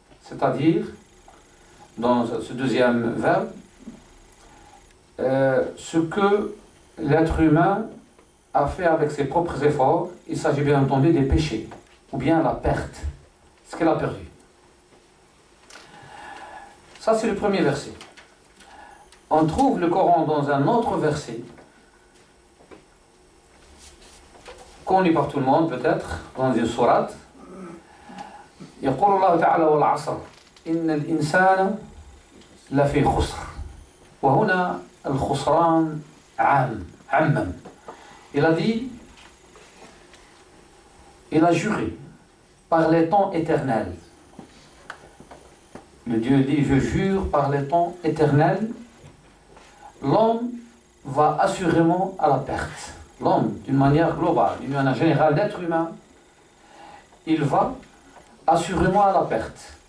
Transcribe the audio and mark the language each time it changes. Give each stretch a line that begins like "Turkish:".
French: C'est-à-dire, dans ce deuxième verbe, ce que l'être humain a fait avec ses propres efforts, il s'agit bien entendu des péchés, ou bien la perte, ce qu'elle a perdu. Ça, c'est le premier verset. On trouve le Coran dans un autre verset, connu par tout le monde peut-être, dans une sourate.
Arabic: يقول الله تعالى والعصر إن الإنسان لفي خسر. وهنا الخسران عمم.
French: Il a dit, il a juré par les temps éternels. Le Dieu dit, je jure par les temps éternels l'homme va assurément à la perte. L'homme, d'une manière globale, d'une manière générale, l'être humain, il va assurément à la perte.